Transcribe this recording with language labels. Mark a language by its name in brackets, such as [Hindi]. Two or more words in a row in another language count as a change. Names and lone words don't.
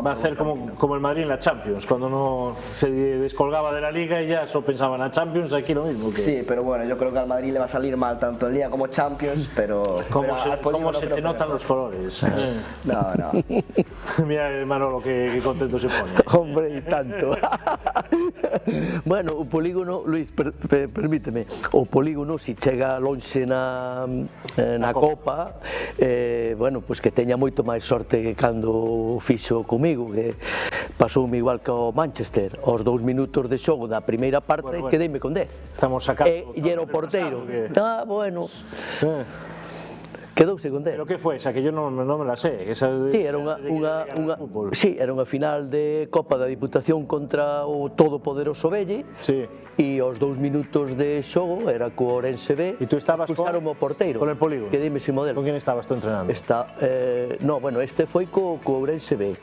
[Spanish] va a hacer como el Madrid en la Champions, cuando no se descolgaba de la Liga y ya solo pensaban a Champions, aquí lo mismo. Sí, pero bueno, yo creo que al Madrid le va a salir mal tanto en Liga como Champions, pero... ¿Cómo se te notan los colores? No. Mira, Manolo, que contento se pone. Hombre, y tanto. Bueno, [Galician] o Polígono, Luis, permíteme, o Polígono, si chega lonxe na Copa, bueno, pues que teña moito máis sorte que cando fixo comigo, que pasoume igual que o Manchester, aos 2 minutos de xogo da primeira parte, quedeime con 10. [Spanish] Estamos sacando... [Galician] E era o porteiro. Bueno... Quedouse con 10. [Spanish] ¿Pero qué fue esa? Que yo no me la sé. [Galician] Sí, era unha final de Copa da Diputación contra o todopoderoso Velle. Sí. E aos 2 minutos de xogo era co Ourense B. E tú estabas con o porteiro. [Spanish] Con el Polígono. [Galician] Quedeime sin modelo. [Spanish] ¿Con quién estabas tú entrenando? [Galician] No, bueno, este foi co Ourense B.